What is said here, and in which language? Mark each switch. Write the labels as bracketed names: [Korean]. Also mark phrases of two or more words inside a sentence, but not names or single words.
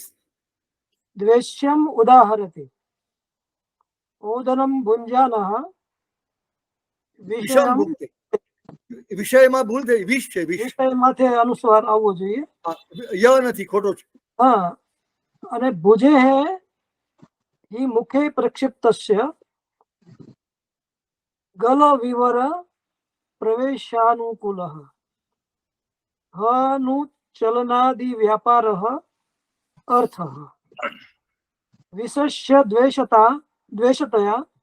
[Sanskrit] દ્વેષ્યમ ઉદાહરતિ ઓદનમ ભુંજાનઃ [Gujarati] વિષમ ભૂલ થઈ, વિષયમાં ભૂલ થઈ, વિષ છે, વિષ. વિષયમાંથી અનુસ્વાર આવવો જોઈએ. ય નથી, ખોટો છે. હા, અને [Sanskrit] ભુજે હે हि मुखे प्रक्षिप्तस्य गल विवर प्रवेशानुकूलः हनु चलनादि व्यापारः अर्थः विशस्य द्वेषतया